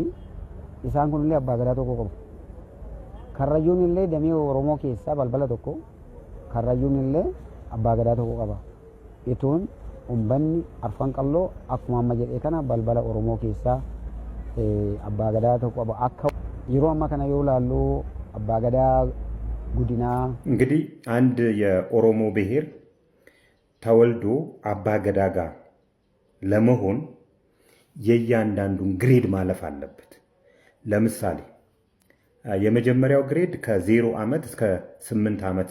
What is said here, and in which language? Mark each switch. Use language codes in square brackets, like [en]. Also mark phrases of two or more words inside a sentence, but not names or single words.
[om] Isaan kunillee abbaa gadaa tokko qabu. Karrayyuun illee damee Oromoo keessaa balbala tokko. Karrayyuun illee abbaa gadaa tokko qaba. Ituun umbanni arfan qalloo akkuma amma jedhee kana balbala Oromoo keessaa abbaa gadaa tokko qaba. Akka yeroo amma kana yoo ilaallu abbaa gadaa ጉዲና [am] እንግዲህ አንድ የኦሮሞ ብሔር ተወልዶ አባ ገዳ ጋር ለመሆን የእያንዳንዱን ግሬድ ማለፍ አለበት። ለምሳሌ የመጀመሪያው ግሬድ ከ0 ዓመት እስከ 8 ዓመት